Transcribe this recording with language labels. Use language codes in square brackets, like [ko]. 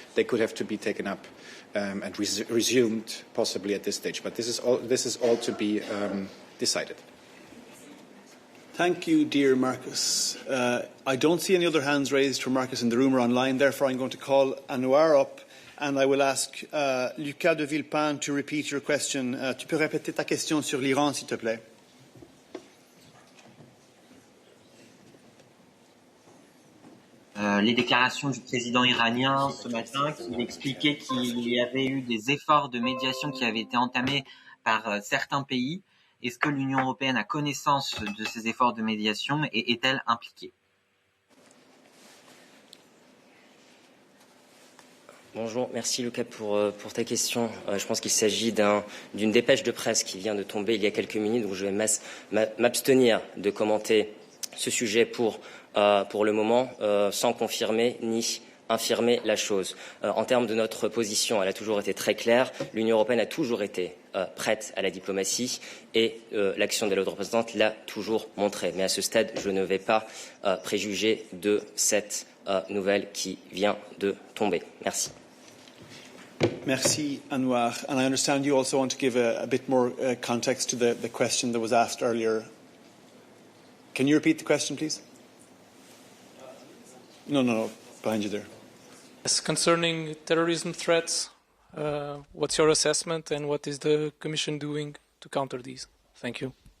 [en] They could have to be taken up and resumed possibly at this stage. But this is all to be decided. Thank you, dear Marcus. I don't see any other hands raised for Marcus in the room or online. Therefore, I'm going to call Anouar up. And I will ask Lucas de Villepin to repeat your question. [fr] Tu peux répéter ta question sur l'Iran, s'il te plaît. Les déclarations du président iranien ce matin, qui expliquait qu'il y avait eu des efforts de médiation qui avaient été entamés par certains pays. Est-ce que l'Union européenne a connaissance de ces efforts de médiation et est-elle impliquée? Bonjour, merci Lucas pour ta question. Je pense qu'il s'agit d'une dépêche de presse qui vient de tomber il y a quelques minutes, donc je vais m'abstenir de commenter ce sujet pour le moment, sans confirmer ni infirmer la chose. En termes de notre position, elle a toujours été très claire. L'Union européenne a toujours été prête à la diplomatie et l'action de la haute représentante l'a toujours montré. Mais à ce stade, je ne vais pas préjuger de cette nouvelle qui vient de tomber. Merci. Merci, Anouar. [en] And I understand you also want to give a bit more context to the question that was asked earlier. Can you repeat the question, please? No, behind you there. Yes, concerning terrorism threats, what's your assessment and what is the Commission doing to counter these? Thank you.